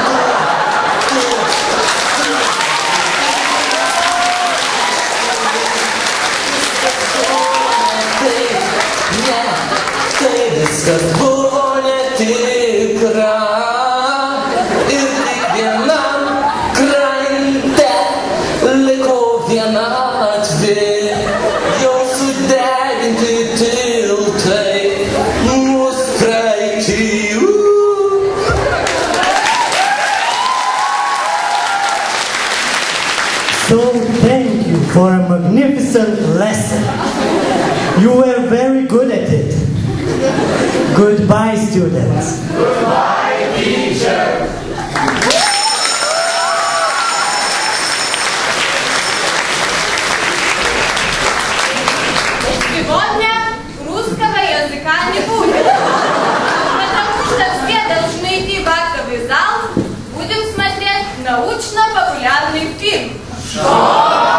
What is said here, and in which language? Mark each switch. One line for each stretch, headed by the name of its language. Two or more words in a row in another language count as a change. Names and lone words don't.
Lithuanian: Tai viskas buvo netikra. Ir tik vienam krante liko vienatvė. Jau sudeginti tiltai, mus praeitį.
English: So thank you for a magnificent lesson. You were very good at it. Goodbye, students. Goodbye, teacher.
Russian: Сегодня русского языка не будет, потому что все должны идти в актовый зал, будем смотреть научно-популярный фильм.